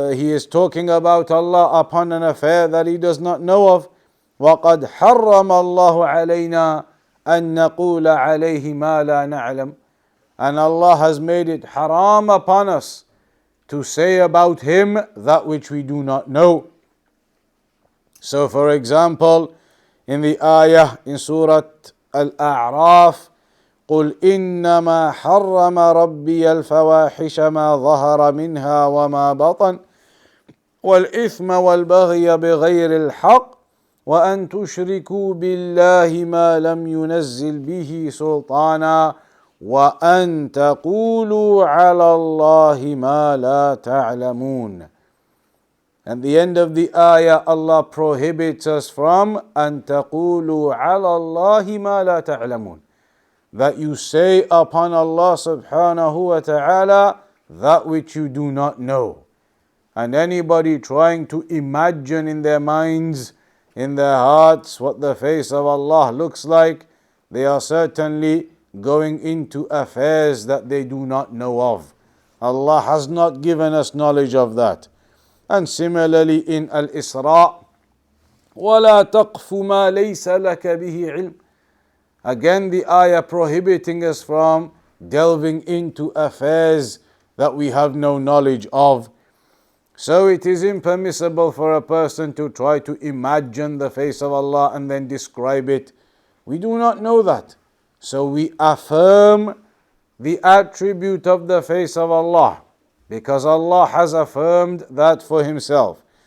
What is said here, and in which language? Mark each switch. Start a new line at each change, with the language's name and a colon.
English: He is talking about Allah upon an affair that he does not know of.
Arabic: وَقَدْ حَرَّمَ اللَّهُ عَلَيْنَا أَن نَقُولَ عَلَيْهِ مَا لَا نَعْلَمُ.
English: And Allah has made it haram upon us to say about Him that which we do not know. So for example, in the ayah in Surah Al-A'raf,
Arabic: قُلْ إِنَّمَا حَرَّمَ رَبِّيَ الْفَوَاحِشَ مَا ظَهَرَ مِنْهَا وَمَا بَطَنَ وَالْإِثْمَ وَالْبَغْيَ بِغَيْرِ الْحَقِّ وَأَن تُشْرِكُوا بِاللَّهِ مَا لَمْ يُنَزِّلْ بِهِ سُلْطَانًا وَأَن تَقُولُوا عَلَى اللَّهِ مَا لَا تَعْلَمُونَ.
English: At the end of the ayah, Allah prohibits us from
Arabic: أَن تَقُولُوا عَلَى اللَّهِ مَا لَا تَعْلَمُونَ,
English: that you say upon Allah subhanahu wa ta'ala that which you do not know. And anybody trying to imagine in their minds, in their hearts, what the face of Allah looks like, they are certainly going into affairs that they do not know of. Allah has not given us knowledge of that. And similarly in Al-Isra,
Arabic: وَلَا تَقْفُ مَا لَيْسَ لَكَ بِهِ عِلْمٍ.
English: Again the ayah prohibiting us from delving into affairs that we have no knowledge of. So it is impermissible for a person to try to imagine the face of Allah and then describe it. We do not know that. So we affirm the attribute of the face of Allah, because Allah has affirmed that for Himself.